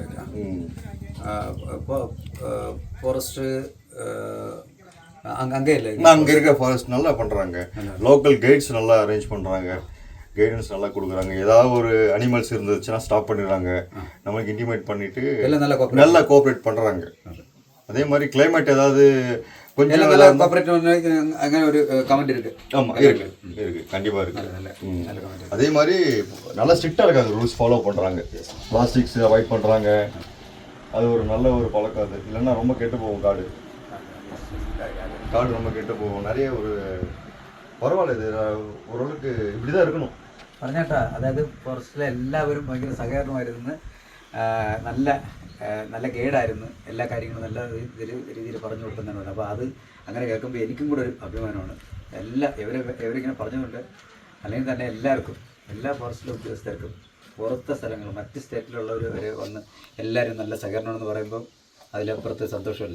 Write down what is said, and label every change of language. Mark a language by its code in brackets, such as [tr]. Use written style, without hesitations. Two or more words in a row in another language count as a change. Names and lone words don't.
[ta] ஃபாரஸ்ட்டு அங்கே இல்லை, அங்கே இருக்க ஃபாரஸ்ட் நல்லா பண்ணுறாங்க. [en] local guides [ta] நல்லா அரேஞ்ச் பண்ணுறாங்க, கைடன்ஸ் நல்லா கொடுக்குறாங்க. ஏதாவது ஒரு அனிமல்ஸ் இருந்துச்சுன்னா ஸ்டாப் பண்ணிடுறாங்க, நம்மளுக்கு இன்டிமேட் பண்ணிட்டு நல்லா கோஆப்ரேட் பண்ணுறாங்க. அதே மாதிரி கிளைமேட் ஏதாவது கொஞ்சம் [ml] അങ്ങനെ ഒരു കമന്റ് இருக்கு. [ta] ஆமாம் இருக்கு கண்டிப்பாக இருக்கு. அதே மாதிரி நல்லா ஸ்ட்ரிக்டாக இருக்காங்க, [en] rules follow [ta] பண்ணுறாங்க, [en] plastics avoid [ta] பண்ணுறாங்க. அது ஒரு நல்ல ஒரு பழக்கம். அது இல்லைன்னா ரொம்ப கெட்டு போகும் காடு ரொம்ப கெட்டு போகும். நிறைய ஒரு பரவாயில்ல, இது ஓரளவுக்கு இப்படி தான் இருக்கணும். [ml] പറഞ്ഞേട്ടാ, അതായത് ഫോറസ്റ്റിലെ എല്ലാവരും ഭയങ്കര സഹകരണമായിരുന്നു. നല്ല നല്ല ഗൈഡായിരുന്നു. എല്ലാ കാര്യങ്ങളും നല്ല രീതിയിൽ പറഞ്ഞു കൊടുക്കുന്നതാണ്. അപ്പോൾ അത് അങ്ങനെ കേൾക്കുമ്പോൾ എനിക്കും കൂടെ ഒരു അഭിമാനമാണ്. ഇവരിങ്ങനെ പറഞ്ഞുകൊണ്ട് അല്ലെങ്കിൽ തന്നെ എല്ലാവർക്കും, എല്ലാ ഫോറസ്റ്റിലെ ഉദ്യോഗസ്ഥർക്കും പുറത്തെ സ്ഥലങ്ങൾ മറ്റ് സ്റ്റേറ്റിലുള്ളവർ വരെ വന്ന് എല്ലാവരും നല്ല സഹകരണമെന്ന് പറയുമ്പോൾ അതിലപ്പുറത്ത് സന്തോഷമില്ല.